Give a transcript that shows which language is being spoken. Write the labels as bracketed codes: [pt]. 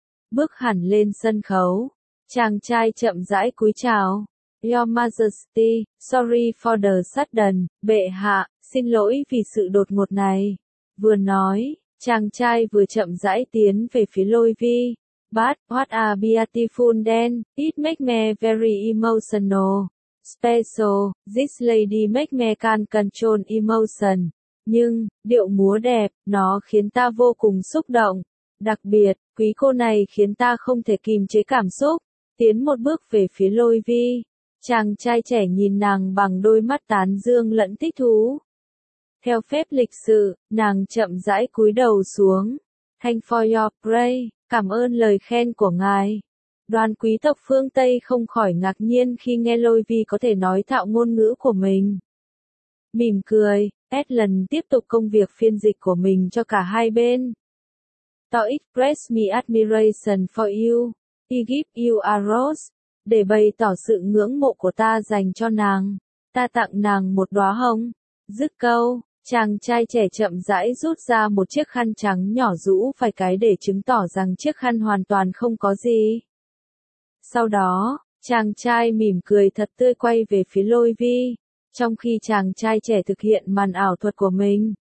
[vi] Bước hẳn lên sân khấu, chàng trai chậm rãi cúi chào. [en] Your Majesty, sorry for the sudden, [vi] bệ hạ, xin lỗi vì sự đột ngột này. Vừa nói, chàng trai vừa chậm rãi tiến về phía Lôi Vi. [en] But, what a beautiful den, it makes me very emotional, special, this lady makes me can't control emotion. [vi] Nhưng, điệu múa đẹp, nó khiến ta vô cùng xúc động. Đặc biệt, quý cô này khiến ta không thể kìm chế cảm xúc. Tiến một bước về phía Lôi Vi, chàng trai trẻ nhìn nàng bằng đôi mắt tán dương lẫn thích thú. Theo phép lịch sự, nàng chậm rãi cúi đầu xuống. [en] Thank for your praise. [vi] Cảm ơn lời khen của ngài. Đoàn quý tộc phương Tây không khỏi ngạc nhiên khi nghe Lôi Vi có thể nói thạo ngôn ngữ của mình. Mỉm cười, Edlund tiếp tục công việc phiên dịch của mình cho cả hai bên. [en] To express my admiration for you, I give you a rose. [vi] Để bày tỏ sự ngưỡng mộ của ta dành cho nàng, ta tặng nàng một đóa hồng. Dứt câu. Chàng trai trẻ chậm rãi rút ra một chiếc khăn trắng nhỏ rũ vài cái để chứng tỏ rằng chiếc khăn hoàn toàn không có gì. Sau đó, chàng trai mỉm cười thật tươi quay về phía Lôi Vi, trong khi chàng trai trẻ thực hiện màn ảo thuật của mình.